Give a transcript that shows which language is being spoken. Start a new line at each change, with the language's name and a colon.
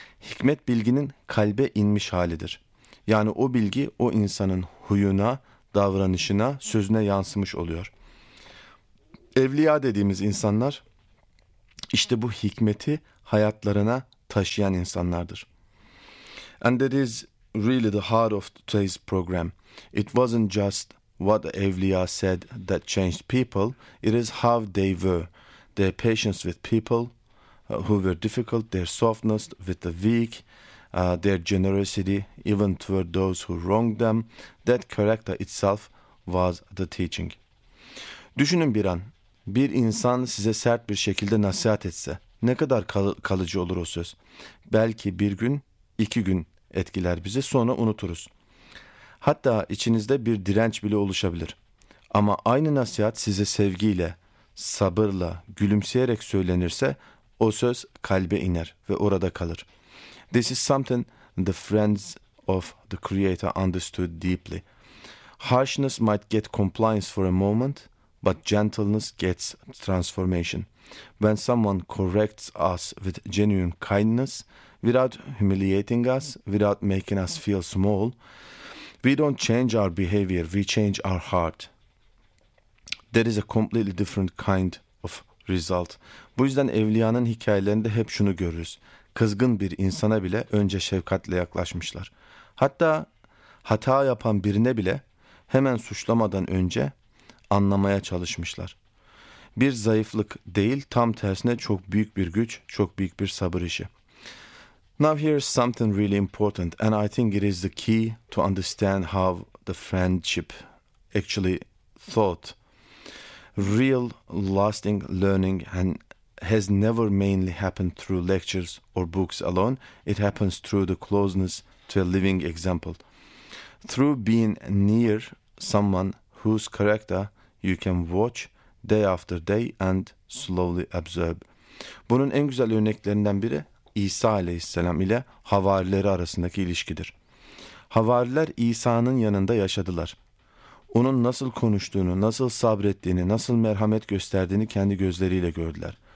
Turkish: Hikmet bilginin kalbe inmiş halidir. Yani o bilgi o insanın huyuna, davranışına, sözüne yansımış oluyor. Evliya dediğimiz insanlar işte bu hikmeti hayatlarına taşıyan insanlardır.
English: And that is really the heart of today's program. It wasn't just what the Evliya said that changed people. It is how they were. Their patience with people who were difficult, their softness with the weak, their generosity even toward those who wronged them. That character itself was the teaching.
Turkish: Düşünün bir an. Bir insan size sert bir şekilde nasihat etse. Ne kadar kalıcı olur o söz? Belki bir gün, iki gün etkiler bizi, sonra unuturuz. Hatta içinizde bir direnç bile oluşabilir. Ama aynı nasihat size sevgiyle, sabırla, gülümseyerek söylenirse o söz kalbe iner ve orada kalır.
English: This is something the friends of the Creator understood deeply. Harshness might get compliance for a moment, but gentleness gets transformation. When someone corrects us with genuine kindness, without humiliating us, without making us feel small, we don't change our behavior, we change our heart. That is a completely different kind of result.
Turkish: Bu yüzden evliyanın hikayelerinde hep şunu görürüz. Kızgın bir insana bile önce şefkatle yaklaşmışlar. Hatta hata yapan birine bile hemen suçlamadan önce anlamaya çalışmışlar. Bir zayıflık değil, tam tersine çok büyük bir güç, çok büyük bir sabır işi.
English: Now here's something really important, and I think it is the key to understand how the friendship actually thought. Real lasting learning and has never mainly happened through lectures or books alone. It happens through the closeness to a living example. Through being near someone whose character you can watch day after day and slowly observe.
Turkish: Bunun en güzel örneklerinden biri İsa aleyhisselam ile havarileri arasındaki ilişkidir. Havariler İsa'nın yanında yaşadılar. Onun nasıl konuştuğunu, nasıl sabrettiğini, nasıl merhamet gösterdiğini kendi gözleriyle gördüler.